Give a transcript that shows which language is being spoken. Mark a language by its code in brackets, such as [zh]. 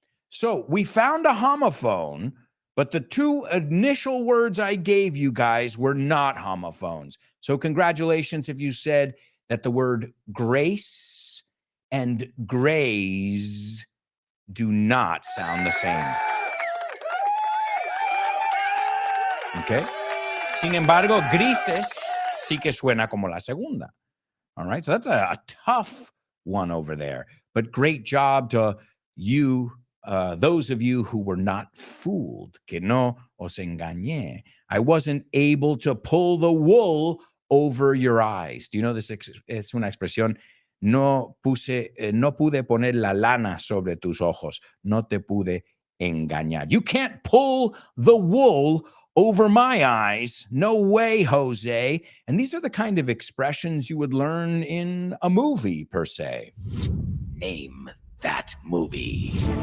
[en] So we found a homophone, but the two initial words I gave you guys were not homophones. So congratulations if you said that the word grace and graze do not sound the same. Okay? [es] Sin embargo, grises sí que suena como la segunda. [en] All right, so that's a tough one over there. But great job to you those of you who were not fooled, [es] que no os engañé. [en] I wasn't able to pull the wool over your eyes. Do you know this [es] es una expresión? No pude poner la lana sobre tus ojos. No te pude engañar. [en] You can't pull the wool over my eyes. No way, Jose. And these are the kind of expressions you would learn in a movie, per se. Name that movie.